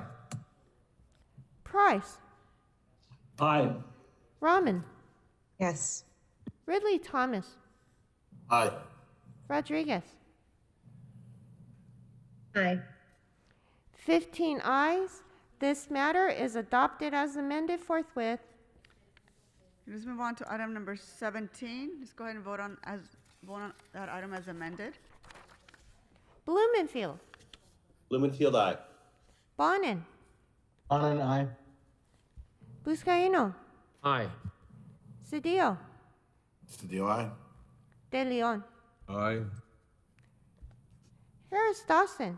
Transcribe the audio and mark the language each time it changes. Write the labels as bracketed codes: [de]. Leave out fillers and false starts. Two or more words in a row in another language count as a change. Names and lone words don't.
[en] Price. Aye. Rahman. Yes. Ridley Thomas. Aye. Rodriguez. Aye. 15 ayes. This matter is adopted as amended forthwith. Let's move on to item number 17. Let's go ahead and vote on that item as amended. Blumenfield. Blumenfield, aye. Bonin. Bonin, aye. Vizcaíno. Aye. Cedillo. Cedillo, aye. De Leon. Aye. Harris Dawson.